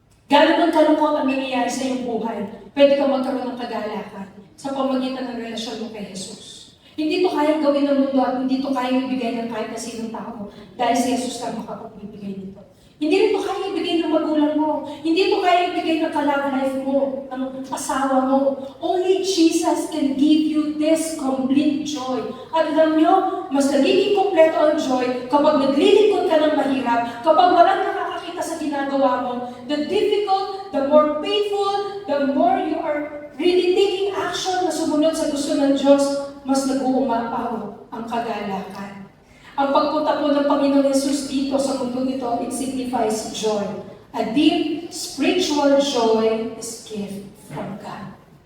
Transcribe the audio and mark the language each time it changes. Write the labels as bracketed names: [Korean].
[Filipino] Gano'n ang kalungkot ang nangyayari sa iyong buhay, pwede kang magkaroon ng kagalakan sa pamagitan ng relasyon mo kay Jesus. Hindi ito kayang gawin ng mundo at hindi ito kayang ibigay ng kahit na sinong tao dahil si Jesus lang makapagbibigay nito. Hindi rin ito kayang ibigay ng magulang mo. mo. Hindi mo kaya ibigay ng ka-love life mo, ng asawa mo. [English] Only Jesus can give you this complete joy. [Filipino] At alam nyo, mas nagiging kompleto ang joy kapag naglilingkod ka ng mahirap, kapag walang nakakakita sa ginagawa mo. [English] The difficult, the more painful, the more you are really taking action [Filipino] na sumunod sa gusto ng Diyos, mas nag-uumapaw ang kagalakan. Ang pagpunta po ng Panginoong Yesus dito sa mundo nito, [English] it signifies joy. A deep spiritual joy is gift from God.